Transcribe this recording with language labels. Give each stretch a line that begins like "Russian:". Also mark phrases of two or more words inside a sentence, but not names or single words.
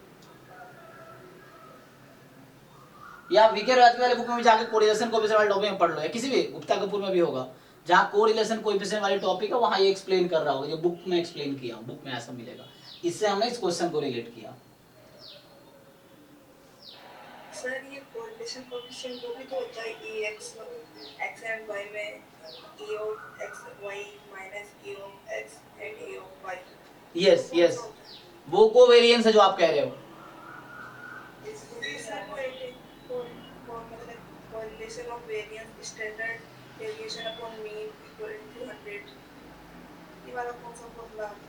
Hindi: या वीके राजवी वाले बुक में जाके
English: correlation coefficient
Hindi: वाले टॉपिक में पढ़ लो, या किसी भी गुप्ता कपूर में भी होगा, जहाँ
English: correlation coefficient
Hindi: वाली टॉपिक है वहाँ ये एक्सप्लेन कर रहा होगा, जो बुक में एक्सप्लेन किया, बुक में ऐसा मिलेगा। इससे हमने इस क्वेश्चन को रिलेट किया। सर ये
English: correlation coefficient
Hindi: वो भी तो होता है
English: ex x and y
Hindi: में
English: e of x y minus e of x and e of y। yes yes,
Hindi: वो कोवेरिएंस है जो आप कह रहे हो। इसमें सर मतलब
English: correlation of variance standard deviation upon mean equal to 100,
Hindi: ये वाला कौन सा फॉर्मूला?